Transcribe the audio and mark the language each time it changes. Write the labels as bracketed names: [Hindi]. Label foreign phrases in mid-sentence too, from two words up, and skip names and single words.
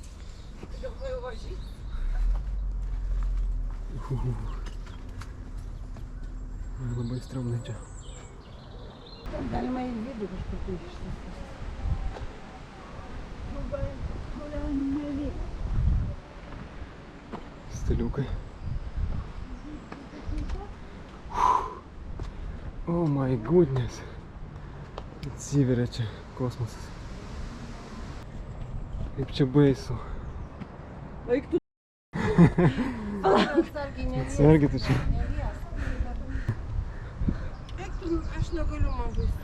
[Lithuanian] Labai stromnai čia. Galima į vidų kažkur tai išsakyti. Stiliukai. [English] Oh my goodness. [Lithuanian] Atsiveria čia kosmosas. Kaip čia baisu. Eik tu. Atsargiai tu čia. Aš negaliu, man baisu.